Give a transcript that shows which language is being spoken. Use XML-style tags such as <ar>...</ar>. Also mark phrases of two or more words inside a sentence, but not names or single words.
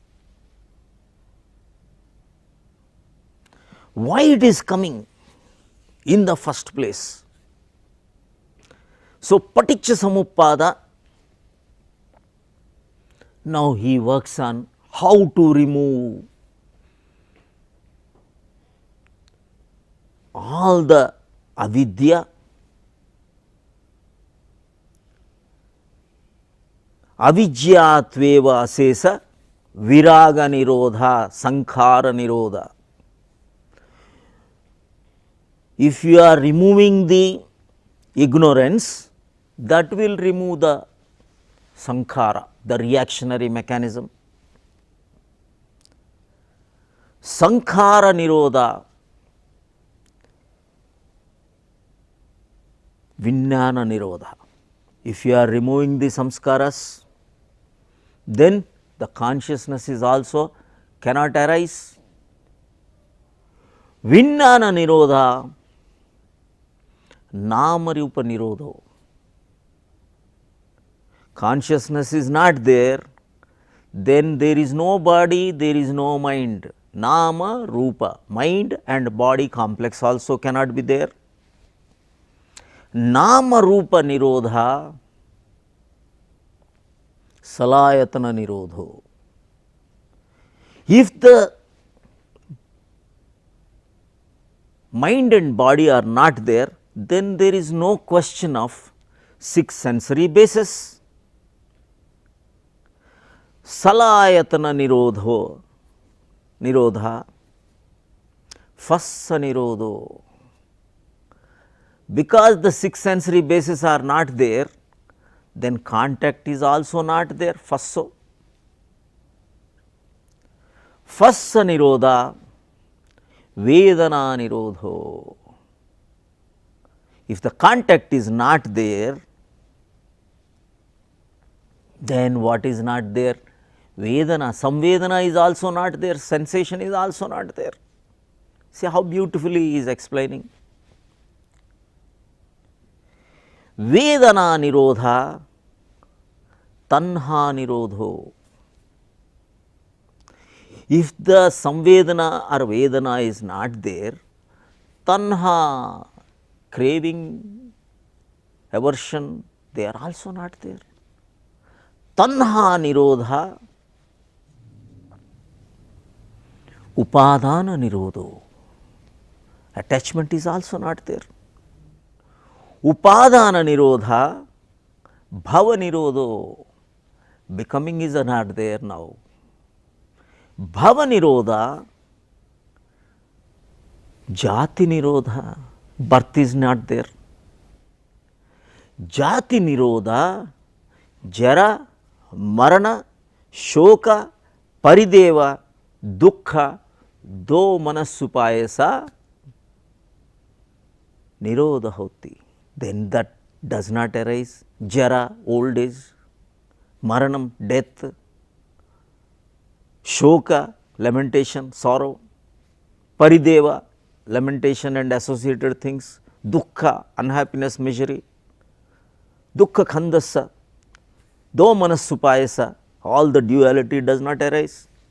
<en>Why it is coming in the first place? So,</en> <pi>Paticca Samuppada,</pi> <en>now he works on how to remove all the</en> <pi>avidya, avijyatveva asesa, viraga nirodha, sankhara nirodha.</pi> <en>If you are removing the ignorance, that will remove the sankhara, the reactionary mechanism.</en> <pi>Sankhara nirodha, Vijnana nirodha.</pi> <en>If you are removing the samskaras, then the consciousness is also cannot arise.</en> <pi>Vijnana nirodha, nama rupa nirodho.</pi> <en>Consciousness is not there, then there is no body, there is no mind.</en> <pi>Nama rupa,</pi> <en>mind and body complex also cannot be there.</en> <pi>Nama rupa nirodha, salayatana nirodho.</pi> <en>If the mind and body are not there, then there is no question of 6 sensory bases.</en> <pi>Salayatana nirodha, phassa nirodho.</pi> <en>Because the 6 sensory bases are not there, then contact is also not there, phasso.</en> <pi>Phassa nirodha, vedana nirodho.</pi> <en>If the contact is not there, then what is not there?</en> <pi>Vedana, samvedana</pi> <en>is also not there, sensation is also not there. See how beautifully he is explaining.</en> <pi>Vedana nirodha, tanha nirodho.</pi> <en>If the samvedana or vedana is not there, tanha, craving, aversion, they are also not there.</en> <pi>Tanha nirodha, upadana nirodho.</pi> <en>Attachment is also not there.</en> <pi>Upadana Nirodha, Bhava Nirodho.</pi> <en>Becoming is not there now.</en> <pi>Bhava Nirodha, Jati Nirodha,</pi> <en>birth is not there.</en> <pi>Jati Nirodha, Jara, Marana, Shoka, Parideva, Dukkha, Do Manasupayasa, Nirodha Hoti.</pi> <en>Then that does not arise. Jara, old age, Maranam, death, Shoka, lamentation, sorrow, Parideva, lamentation and associated things, Dukkha, unhappiness, misery,</en> <pi>Dukkha Khandasa, Do Manasupayasa,</pi> <en>all the duality does not arise.</en>